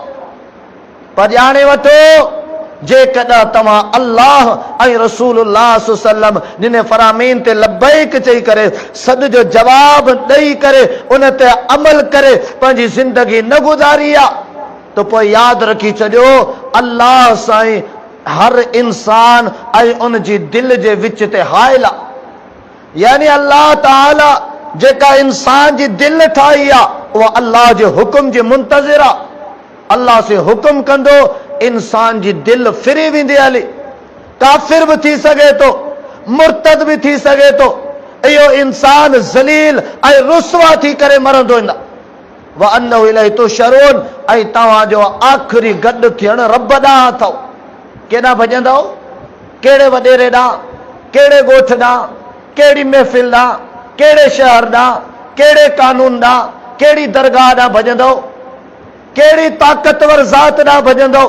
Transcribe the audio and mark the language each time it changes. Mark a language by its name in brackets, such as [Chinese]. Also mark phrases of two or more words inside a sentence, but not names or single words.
[Sindhi] पर ॼाणे वठो, जेकॾहिं तव्हां अल्लाह ऐं रसूलुल्लाह [Arabic] صلى الله عليه وسلم [Sindhi] जिन फरामीन ते लब्बैक चई करे सॾ जो जवाब ॾेई करे उन ते अमल करे पंहिंजी ज़िंदगी न गुज़ारी आहे, त पोइ यादि रखी छॾियो, अल्लाह साईं हर इंसान ऐं उन जी दिलि जे विच ते हाइल आहे। यानी अल्लाह ताला जेका इंसान जी दिलि ठाही आहे उहा अल्लाह जे हुकुम जी मुंतज़िर आहे। अल्लाह से हुक्म कंदो इंसान जी दिल फिरी वेंदी हली, काफिर भी थी सके तो, मुर्तद भी थी सके तो, इहो इंसान ज़लील ऐं रुसवा थी करे मरंदो न। [Arabic] وأنه إليه تحشرون, [Sindhi] ऐं तव्हां जो आख़िरी गॾु थियण रब ॾांहुं अथव। केॾांहुं भॼंदव? कहिड़े वॾेरे ॾांहुं, कहिड़े ॻोठ ॾांहुं, कहिड़ी महफ़िल ॾांहुं, कहिड़े शहर ॾांहुं, कहिड़े कानून ॾांहुं, कहिड़ी दरगाह ॾांहुं भॼंदव, कहिड़ी ताक़तवर ज़ात ॾांहुं भॼंदव?